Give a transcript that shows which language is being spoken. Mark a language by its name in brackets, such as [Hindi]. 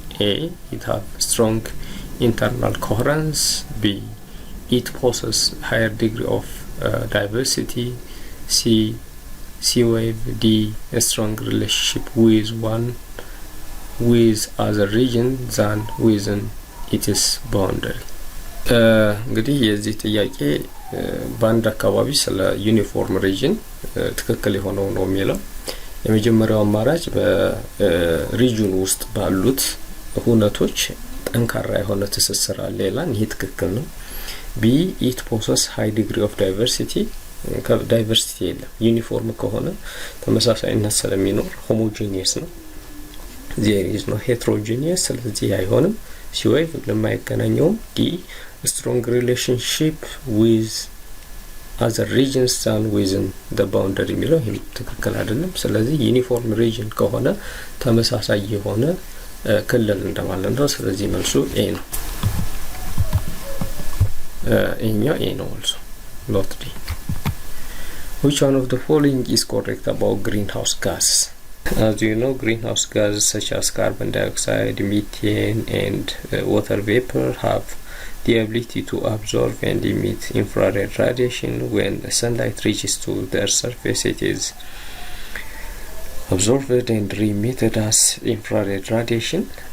[English] A it have strong internal coherence. B it possesses higher degree of diversity. C sea wave. D a strong relationship with other region than within its boundary. [Amharic] እንግዲህ የዚህ ጥያቄ በአንድ አካባቢ ስለ ዩኒፎርም ሪጅን ትክክል የሆነው ነው የሚለው የመጀመሪያው አማራጭ በሪጅኑ ውስጥ ባሉት ሁነቶች ጠንካራ የሆነ ትስስር አለ ይላል። ይሄ ትክክል ነው። [English] ቢ ኢት ፖሰስ ሃይ ዲግሪ ኦፍ ዳይቨርሲቲ [Amharic] ዳይቨርሲቲ የለም። ዩኒፎርም ከሆነ ተመሳሳይነት ስለሚኖር ሆሞጂኒየስ ነው። [English] there is no heterogeneous [Amharic] ስለዚህ አይሆንም። ሲዌቭ ምንም አይገናኘውም። ዲ [English] strong relationship with other regions than within the boundary [Amharic] የሚለው ይሄ ትክክል አይደለም። ስለዚህ ዩኒፎርም ሪጅን ከሆነ ተመሳሳይ የሆነ ክልል እንደማለት ነው። ስለዚህ መልሱ ኤ ነው። ይሄኛው ኤ ነው መልሱ [English] not D. Which one of the following is correct about greenhouse gases? As you know, greenhouse gases such as carbon dioxide, methane and water vapor have the ability to absorb and emit infrared radiation. When sunlight reaches to the Earth's surface, it is absorbed and re-emitted as infrared radiation.